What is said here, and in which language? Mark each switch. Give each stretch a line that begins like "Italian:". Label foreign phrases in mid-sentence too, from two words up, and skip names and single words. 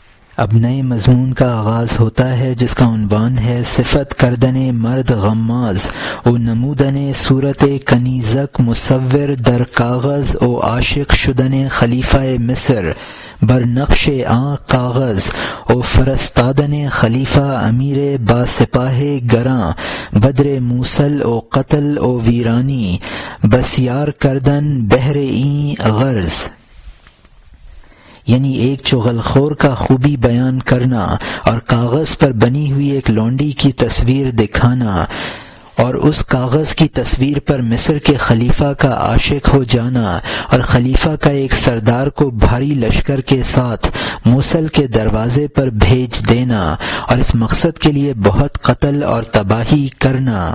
Urdu: اب نئے مضمون کا آغاز ہوتا ہے جس کا عنوان ہے
Persian: صفت کردن مرد غماز او نمودن صورت کنیزک مصور در کاغذ او عاشق شدن خلیفہ مصر بر نقش آن کاغذ او فرستادن خلیفہ امیر با سپاہ گراں بدر موصل او قتل او ویرانی بسیار کردن بہر این غرض،
Urdu: یعنی ایک چغل خور کا خوبی بیان کرنا اور کاغذ پر بنی ہوئی ایک لونڈی کی تصویر دکھانا اور اس کاغذ کی تصویر پر مصر کے خلیفہ کا عاشق ہو جانا اور خلیفہ کا ایک سردار کو بھاری لشکر کے ساتھ موصل کے دروازے پر بھیج دینا اور اس مقصد کے لیے بہت قتل اور تباہی کرنا۔